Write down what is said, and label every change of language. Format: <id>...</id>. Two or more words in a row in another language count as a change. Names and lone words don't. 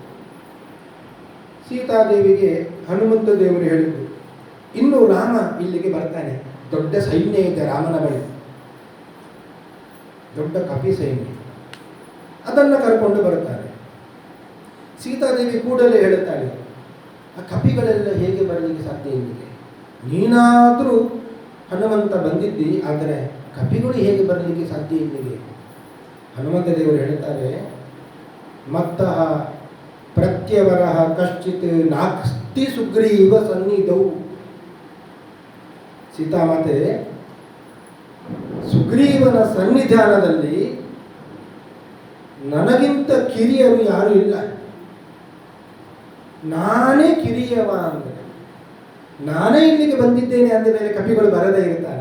<kn>ಸೀತಾದೇವಿಗೆ ಹನುಮಂತ ದೇವರು ಹೇಳಿದ್ರು, ಇನ್ನು ರಾಮ ಇಲ್ಲಿಗೆ ಬರ್ತಾನೆ, ದೊಡ್ಡ ಸೈನ್ಯ ಇದೆ ರಾಮನ ಬಳಿ, ದೊಡ್ಡ ಕಪಿ ಸೈನ್ಯ, ಅದನ್ನು ಕರ್ಕೊಂಡು ಬರ್ತಾನೆ. ಸೀತಾದೇವಿ ಕೂಡಲೇ ಹೇಳುತ್ತಾಳೆ, ಆ ಕಪಿಗಳೆಲ್ಲ ಹೇಗೆ ಬರಲಿಕ್ಕೆ ಸಾಧ್ಯ ಇಲ್ಲಿಗೆ? ನೀನಾದರೂ ಹನುಮಂತ ಬಂದಿದ್ದಿ, ಆದರೆ ಕಪಿಗಳು ಹೇಗೆ ಬರಲಿಕ್ಕೆ ಸಾಧ್ಯ ಇಲ್ಲಿಗೆ? ಹನುಮಂತ ದೇವರು ಹೇಳ್ತಾರೆ,</kn> <sa>ಮತ್ತಃ ಪ್ರತ್ಯವರ ಕಶ್ಚಿತ್ ನಾಸ್ತಿ ಸುಗ್ರೀವ ಸನ್ನಿಧೌ.</sa> <kn>ಸೀತಾಮಾತೆ, ಸುಗ್ರೀವನ ಸನ್ನಿಧಾನದಲ್ಲಿ ನನಗಿಂತ ಕಿರಿಯರು ಯಾರೂ ಇಲ್ಲ, ನಾನೇ ಕಿರಿಯವ ಅಂದರೆ, ನಾನೇ ಇಲ್ಲಿಗೆ ಬಂದಿದ್ದೇನೆ ಅಂದ ಮೇಲೆ ಕಪಿಗಳು ಬರದೇ ಇರ್ತಾರೆ.</kn>